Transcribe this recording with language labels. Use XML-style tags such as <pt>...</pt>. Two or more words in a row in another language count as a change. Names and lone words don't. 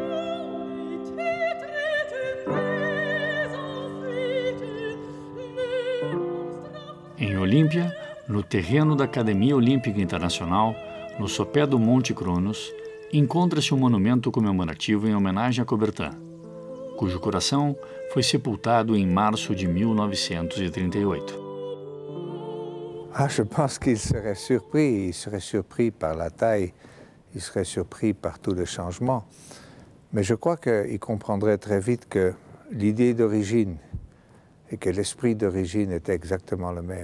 <pt>Em Olímpia, no terreno da Academia Olímpica Internacional, no sopé do Monte Cronos, encontra-se um monumento comemorativo em homenagem a Coubertin, cujo coração foi sepultado em março de 1938.</pt> <fr>Je pense qu'il serait surpris par la taille, il serait surpris par tous les changements. Mais je crois qu'il comprendrait très vite que l'idée d'origine et que l'esprit d'origine était exactement le même.</fr>